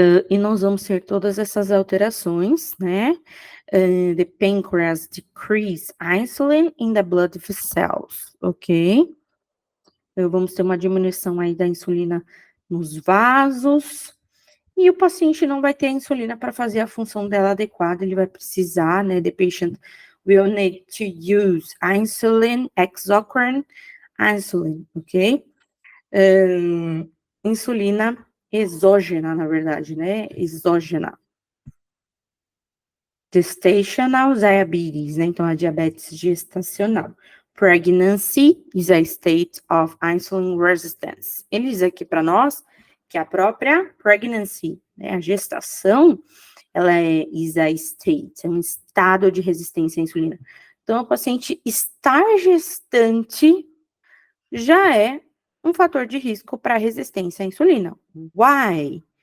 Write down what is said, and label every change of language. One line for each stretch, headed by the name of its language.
Portuguese: E nós vamos ter todas essas alterações, né?
English: The pancreas decrease insulin in the blood cells, ok?
Portuguese: Vamos ter uma diminuição aí da insulina nos vasos, e o paciente não vai ter a insulina para fazer a função dela adequada, ele vai precisar, né?
English: The patient will need to use insulin, exocrine insulin, ok?
Portuguese: Insulina exógena, na verdade, né? Exógena.
English: Gestational diabetes,
Portuguese: né? Então, a diabetes gestacional.
English: Pregnancy is a state of insulin resistance.
Portuguese: Ele diz aqui para nós que a própria pregnancy, né? A gestação, ela
English: is a state,
Portuguese: é um estado de resistência à insulina. Então, o paciente estar gestante já é um fator de risco para resistência à insulina.
English: Why?